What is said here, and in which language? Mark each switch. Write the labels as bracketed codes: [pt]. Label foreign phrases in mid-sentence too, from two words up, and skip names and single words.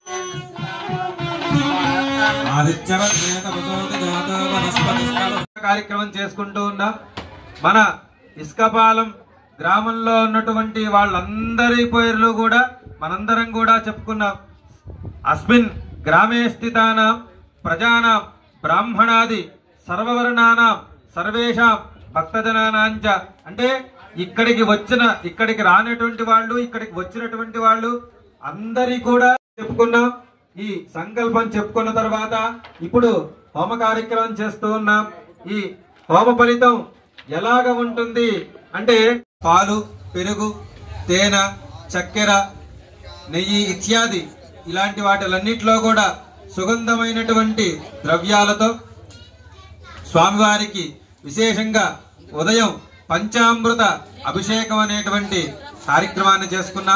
[sa] आदित्यवत्ने तपसोति जातो वनस्पतिस्तव [te] కార్యక్రమం చేసుకుంటూ ఉన్నాం. మన ఇస్కపాలెం గ్రామంలో ఉన్నటువంటి వాళ్ళందరి పేర్లు కూడా మనందరం కూడా చెప్పుకున్నాం. [sa] अस्मिन् ग्रामे स्थितानां प्रजानां ब्राह्मणादि सर्ववर्णानां सर्वेषां भक्तजनानांच [te] అంటే ఇక్కడికి రానటువంటి వాళ్ళు ఇక్కడికి వచ్చినటువంటి వాళ్ళు అందరి కూడా చెప్పుకున్నాం. ఈ సంకల్పం చెప్పుకున్న తర్వాత ఇప్పుడు హోమ కార్యక్రమం చేస్తూ ఉన్నాం. ఈ హోమ ఫలితం ఎలాగ ఉంటుంది అంటే పాలు, పెరుగు, తేనె, చక్కెర, నెయ్యి ఇత్యాది ఇలాంటి వాటిలన్నిటిలో కూడా సుగంధమైనటువంటి ద్రవ్యాలతో స్వామివారికి విశేషంగా ఉదయం పంచామృత అభిషేకం అనేటువంటి కార్యక్రమాన్ని చేసుకున్నాం.